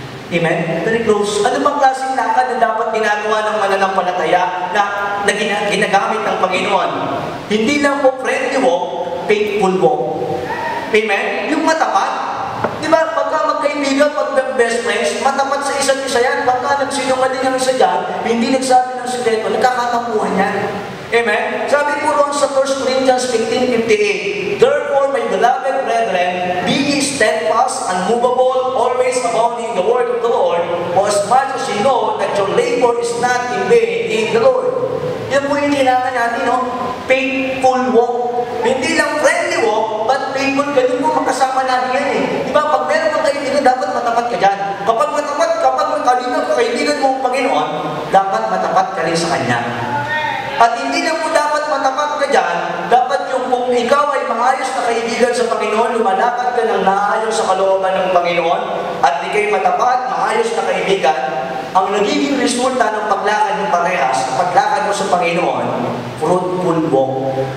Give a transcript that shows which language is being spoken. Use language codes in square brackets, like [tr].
[tl] Amen? [en] Very close. [tl] Ano bang klaseng lakad na dapat ginagawa ng mananampalataya na ginagamit ng Panginoon? Hindi lang po friendly walk, faithful walk. Amen? Yung matapat. Di ba? Pagka magkaibigan, pag best friends, matapat sa isa't isa yan. Pagka nagsinungaling ang isa dyan, hindi nagsabi ng sikreto, nagkakatampuhan yan. Amen? Sabi po roon sa [en] 1 Corinthians 15:58, "Therefore, my beloved brethren, be ye steadfast, unmovable, always abounding in the word of the Lord, for as much as you know that your labor is not in vain in the Lord." [tl] Yan po yung kailangan natin, no? Faithful walk. Hindi lang friendly walk, [en] but faithful. [tl] Ganun po makasama natin yan eh. Diba? Pag meron kang kaibigan, dapat matapat ka dyan. Kapag matalino ka kaibigan mo ang Panginoon, dapat matapat ka rin sa Kanya. At hindi lang po dapat matapat ka dyan, dapat yung kung ikaw ay maayos na kaibigan sa Panginoon, lumalakad ka ng naayos sa kalooban ng Panginoon, at di kayo matapat, maayos na kaibigan, ang nagiging resulta ng paglakad ng parehas, paglakad mo sa Panginoon, fruitful walk.